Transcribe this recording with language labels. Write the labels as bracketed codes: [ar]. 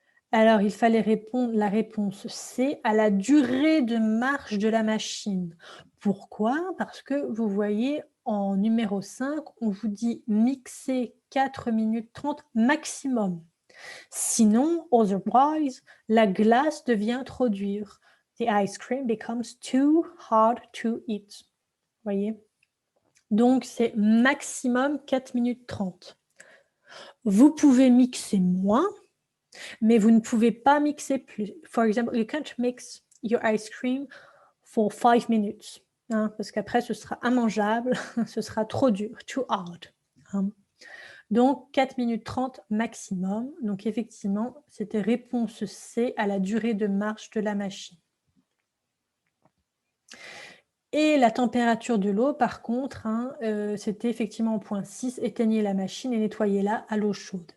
[fr] Alors, il fallait répondre la réponse C, à la durée de marche de la machine. Pourquoi? Parce que vous voyez, en numéro 5, on vous dit mixer 4 minutes 30 maximum. Sinon, otherwise, la glace devient trop dure. [en] The ice cream becomes too hard to eat. [fr] Voyez? Donc, c'est maximum 4 minutes 30. Vous pouvez mixer moins, mais vous ne pouvez pas mixer plus. [en] For example, you can't mix your ice cream for 5 minutes. [fr] Hein, parce qu'après, ce sera immangeable, ce sera trop dur, too hard. Hein. Donc, 4 minutes 30 maximum. Donc, effectivement, c'était réponse C à la durée de marche de la machine. Et la température de l'eau, par contre, hein, c'était effectivement au point 6, éteignez la machine et nettoyez-la à l'eau chaude.